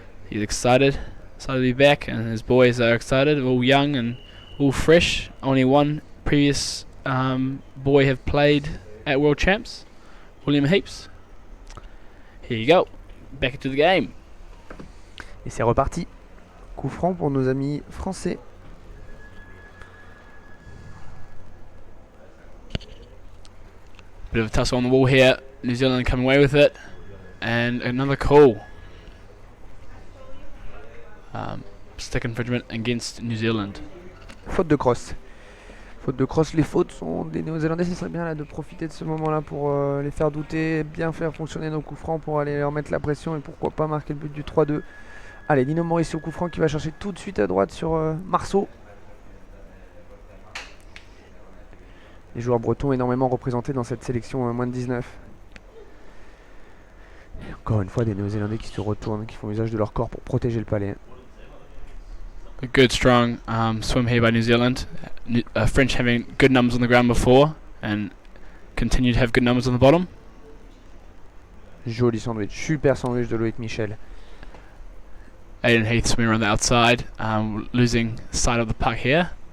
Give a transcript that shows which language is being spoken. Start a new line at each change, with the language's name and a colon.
English: He's excited to be back, and his boys are excited, all young and all fresh. Only one previous boy have played at World Champs, William Heaps. Here you go, back into the game.
French: Et c'est reparti. Coup franc pour nos amis français.
English: Bit of a tussle on the wall here. New Zealand coming away with it, and another call. Stick infringement against New Zealand.
French: Faute de cross. Faute de cross, les fautes sont des Néo-Zélandais. Ce serait bien là de profiter de ce moment-là pour les faire douter, bien faire fonctionner nos coups francs pour aller leur mettre la pression et pourquoi pas marquer le but du 3-2. Allez, Dino Maurice au coup franc qui va chercher tout de suite à droite sur Marceau. Les joueurs bretons énormément représentés dans cette sélection moins de 19. Et encore une fois, des Néo-Zélandais qui se retournent, qui font usage de leur corps pour protéger le palais.
English: A good strong swim here by New Zealand. French having good numbers on the ground before and continue to have good numbers on the bottom.
French: Joli sandwich, super sandwich de Loïc Michel.
English: Aiden Heath swimming around the outside, losing sight of the puck here.